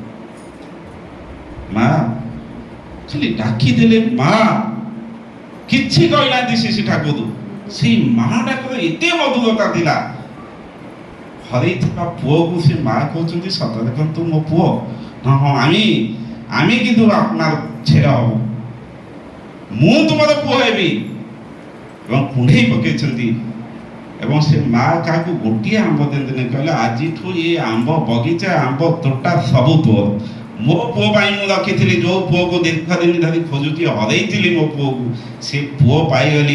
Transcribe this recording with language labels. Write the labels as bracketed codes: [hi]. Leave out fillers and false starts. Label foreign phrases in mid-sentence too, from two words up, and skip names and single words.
[or] ମା ଖାଲି ଡାକିଦେଲେ ମା, କିଛି କହିନାହାନ୍ତି ଶ୍ରୀ ଠାକୁର। ସେଇ ମା ଡାକର ଏତେ ମଧୁରତା ଥିଲା। ହରେଇଥିବା ପୁଅକୁ ସେ ମା କହୁଛନ୍ତି ସତରେ କିନ୍ତୁ ମୋ ପୁଅ? ହଁ ହଁ [bn] আমি কিন্তু আপনার ছেলে হব, [or] ମୁଁ ତୁମର ପୁଅ ହେବି। ଏବଂ କୁଣ୍ଢେଇ ପକେଇଛନ୍ତି। ଏବଂ ସେ ମା କାହାକୁ ଗୋଟିଏ ଆମ୍ବ ଦିଅନ୍ତିନି, କହିଲେ ଆଜିଠୁ ଏ ଆମ୍ବ ବଗିଚା, ଆମ୍ବ ତୋଟା ସବୁ ତୋର। ମୋ ପୁଅ ପାଇଁ ମୁଁ ରଖିଥିଲି, ଯେଉଁ ପୁଅକୁ ଦୀର୍ଘ ଦିନ ଧରି ଖୋଜୁଛି, ହରେଇଥିଲି ମୋ ପୁଅକୁ, ସେ ପୁଅ ପାଇଗଲି।